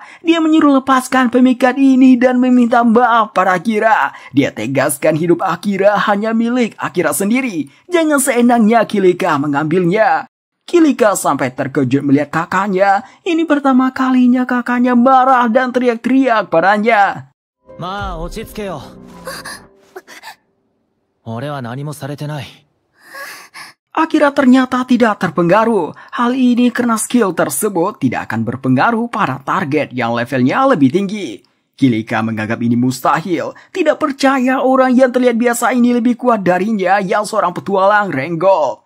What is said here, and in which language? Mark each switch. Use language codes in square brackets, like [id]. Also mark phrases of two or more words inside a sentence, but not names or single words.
[id] Dia menyuruh lepaskan pemikat ini dan meminta maaf pada Akira. Dia tegaskan hidup Akira hanya milik Akira sendiri. Jangan seenaknya Kilika mengambilnya. Kilika sampai terkejut melihat kakaknya. Ini pertama kalinya kakaknya marah dan teriak-teriak padanya. [ja] まあ落ち着けよ。俺は何もされてない。 [id] Akira ternyata tidak terpengaruh. Hal ini karena skill tersebut tidak akan berpengaruh pada target yang levelnya lebih tinggi. Kilika menganggap ini mustahil. Tidak percaya orang yang terlihat biasa ini lebih kuat darinya yang seorang petualang Renggol.